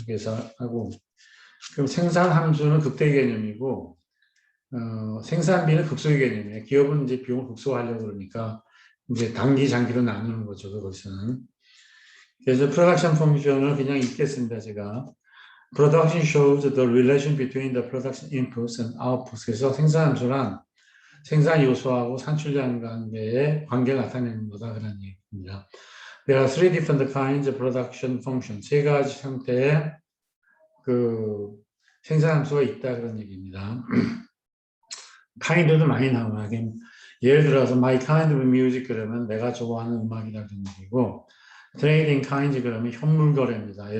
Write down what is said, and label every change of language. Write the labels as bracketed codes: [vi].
[ko] 그래서 하고 그럼 생산 함수는 극대 개념이고 생산비는 극소의 개념이에요. 기업은 이제 비용을 극소화하려고 그러니까 이제 단기 장기로 나누는 거죠. 그것은. 그래서 프로덕션 펑션을 그냥 읽겠습니다. 제가. [en] Production shows the relation between the production inputs and outputs. [ko] 그래서 생산 함수란 생산 요소하고 산출량 관계의 관계를 나타내는 거다 그런 얘기입니다. [en] There are three different kinds of production function. [ko] 세 가지 형태의 그 생산 함수가 있다 그런 얘기입니다. kind도 많이 나와요. 예를 들어서 [en] my kind of music [ko] 그러면 내가 좋아하는 음악이다 그런 얘기고 [en] trading kind [ko] 그러면 현물 거래입니다.